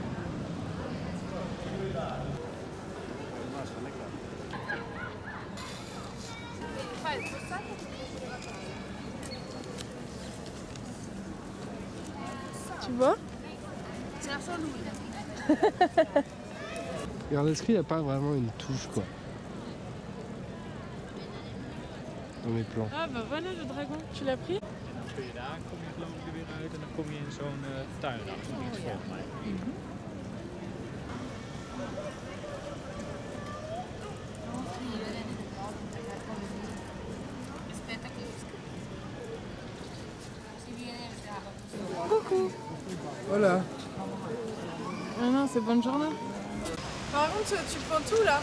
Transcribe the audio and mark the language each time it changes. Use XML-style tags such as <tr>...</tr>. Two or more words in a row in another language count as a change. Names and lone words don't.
<fr>Tu vois? Regarde, est-ce qu'il n'y a pas vraiment une touche, quoi? Dans mes plans. Ah bah voilà le dragon, tu l'as pris?</fr> <nl>Kun je daar, kom je geloof ik er weer uit en dan kom je in zo'n tuinachtig iets volgens mij.</nl> <fr>Coucou. Voilà. Ah non, c'est bonne journée. Par contre, tu prends tout là?</fr>